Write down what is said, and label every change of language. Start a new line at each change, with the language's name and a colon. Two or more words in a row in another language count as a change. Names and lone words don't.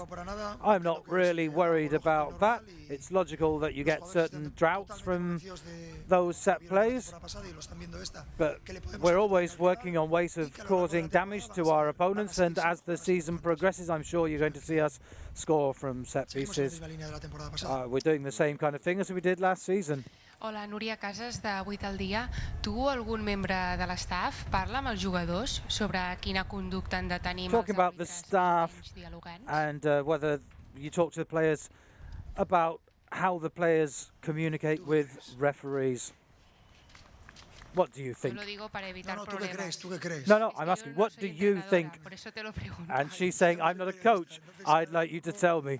English: I'm not really worried about that. It's logical that you get certain droughts from those set plays, but we're always working on ways of causing damage to our opponents, and as the season progresses, I'm sure you're going to see us score from set pieces. We're doing the same kind of thing as we did last season.
Catalan: Hola, Núria Casas, de 8 al dia. Tu o algun membre de l'estaf parla amb els jugadors sobre quina conducta han de tenir?
English: Talking about the staff and whether you talk to the players about how the players communicate with referees. What do you think? No, I'm asking, what do you think? And she's saying, I'm not a coach, I'd like you to tell me.